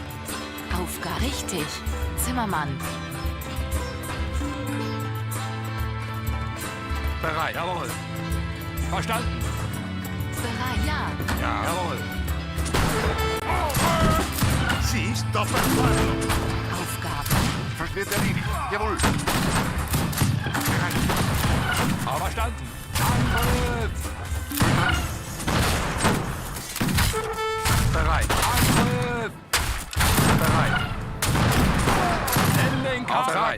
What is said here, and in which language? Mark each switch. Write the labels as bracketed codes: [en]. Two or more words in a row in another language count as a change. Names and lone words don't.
[de] Aufgabe. Richtig. Zimmermann. Bereit. Jawohl. Verstanden. Bereit. Ja. Ja. Jawohl. [it] Sì, sto per farlo! [de] Aufgabe. Versteht der Linie. Jawohl. Aber verstanden. Angriff. Bereit. Angriff. Bereit. Ende den Kampf. Bereit.